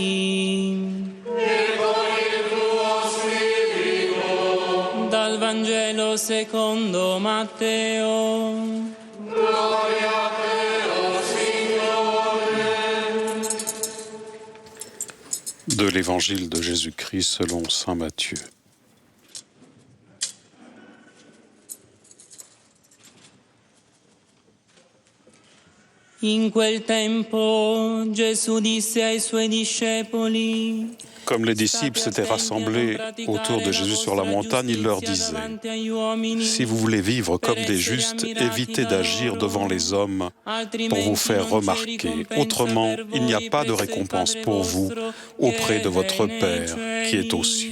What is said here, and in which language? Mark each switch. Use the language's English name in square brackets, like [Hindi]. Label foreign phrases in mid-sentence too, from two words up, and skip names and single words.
[Italian] E con il tuo spirito. Dal Vangelo secondo Matteo. Gloria a te, o Signore. [French] De l'Évangile de Jésus-Christ selon saint Matthieu. [Italian] In quel tempo Gesù disse ai suoi discepoli: [French] Comme les disciples s'étaient rassemblés autour de Jésus sur la montagne, il leur disait, « Si vous voulez vivre comme des justes, évitez d'agir devant les hommes pour vous faire remarquer. Autrement, il n'y a pas de récompense pour vous auprès de votre Père qui est aux cieux.